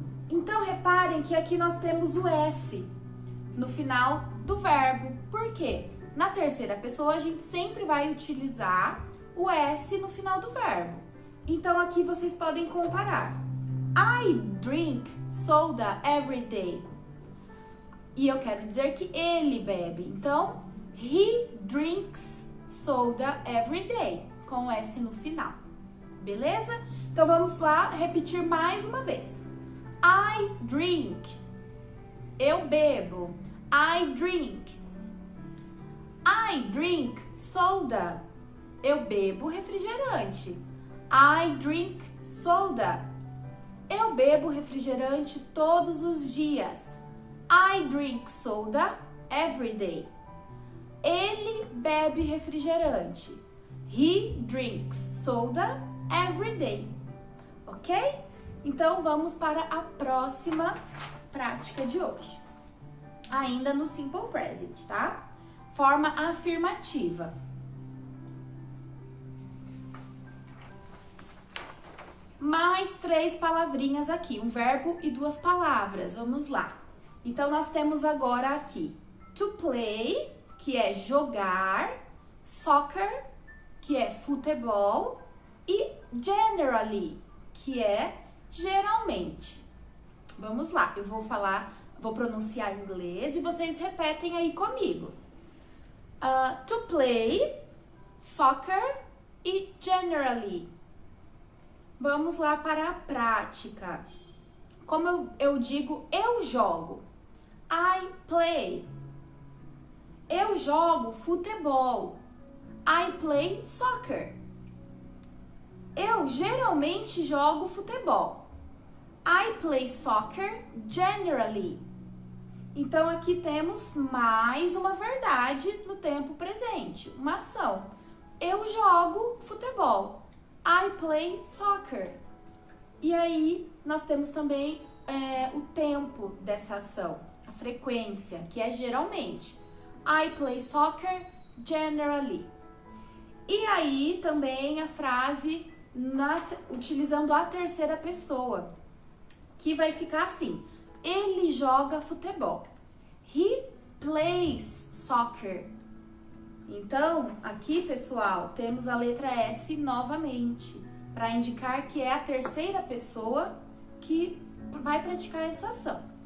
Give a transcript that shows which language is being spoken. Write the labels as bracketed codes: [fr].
[pt] Então, reparem que aqui nós temos o S no final do verbo. Por quê? Na terceira pessoa, a gente sempre vai utilizar o S no final do verbo. Então, aqui vocês podem comparar. [en] I drink soda every day. [pt] E eu quero dizer que ele bebe. Então, [en] he drinks soda every day, [pt] com S no final. Beleza? Então, vamos lá repetir mais uma vez. [en] I drink. [pt] Eu bebo. [en] I drink. I drink soda. [pt] Eu bebo refrigerante. [en] I drink soda. [pt] Eu bebo refrigerante todos os dias. [en] I drink soda every day. [pt] Ele bebe refrigerante. [en] He drinks soda every day. [pt] Ok? Então, vamos para a próxima prática de hoje. Ainda no Simple Present, tá? Forma afirmativa. Mais 3 palavrinhas aqui, um verbo e 2 palavras. Vamos lá. Então, nós temos agora aqui to play, que é jogar, soccer, que é futebol, e generally, que é geralmente. Vamos lá, eu vou pronunciar em inglês e vocês repetem aí comigo. To play, soccer e generally. Vamos lá para a prática. Como eu digo, eu jogo. [en] I play. [pt] Eu jogo futebol. [en] I play soccer. [pt] Eu geralmente jogo futebol. [en] I play soccer generally. [pt] Então, aqui temos mais uma verdade no tempo presente, uma ação. Eu jogo futebol. [en] I play soccer. [pt] E aí, nós temos também o tempo dessa ação, a frequência, que é geralmente. [en] I play soccer generally. [pt] E aí, também a frase utilizando a terceira pessoa, que vai ficar assim. Ele joga futebol. [en] He plays soccer. [pt] Então, aqui, pessoal, temos a letra S novamente, para indicar que é a terceira pessoa que vai praticar essa ação.